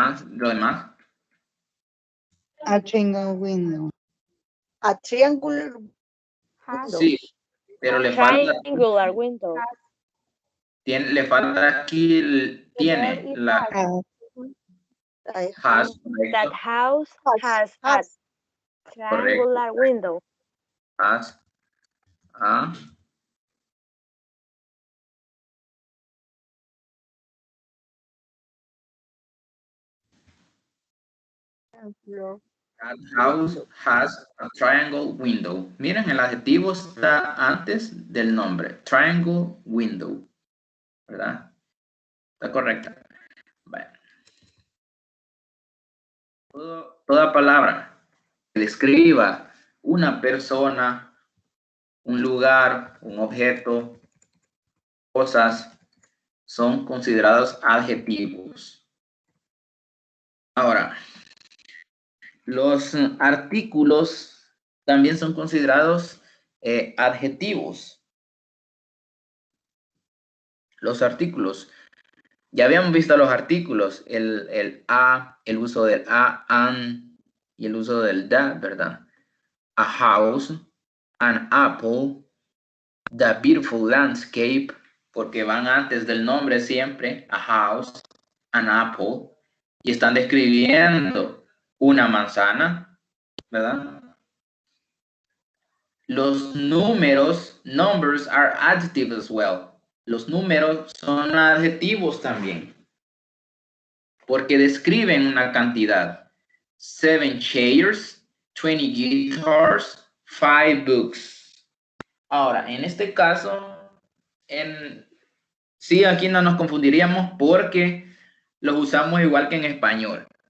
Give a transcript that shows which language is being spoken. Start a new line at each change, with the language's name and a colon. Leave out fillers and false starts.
Spanish: Lo demás.
English: A triangle window. A triangular.
Spanish: Sí, pero le falta.
English: Triangular window.
Spanish: Le falta aquí tiene la has.
English: That house has a triangular window. Has a that house has a triangle window.
Spanish: Miren, el adjetivo está antes del nombre.
English: Triangle window.
Spanish: ¿Verdad? Está correcta. Bueno. Toda palabra que describa una persona, un lugar, un objeto, cosas, son considerados adjetivos. Ahora, los artículos también son considerados adjetivos. Los artículos. Ya habíamos visto los artículos, el a, el uso del a, an y el uso del da, ¿verdad?
English: A house, an apple, the beautiful landscape,
Spanish: porque van antes del nombre siempre,
English: a house, an apple,
Spanish: y están describiendo una manzana, ¿verdad? Los números,
English: numbers are adjectives as well.
Spanish: Los números son adjetivos también, porque describen una cantidad.
English: 7 chairs, 20 guitars, 5 books.
Spanish: Ahora, en este caso, sí, aquí no nos confundiríamos porque los usamos igual que en español.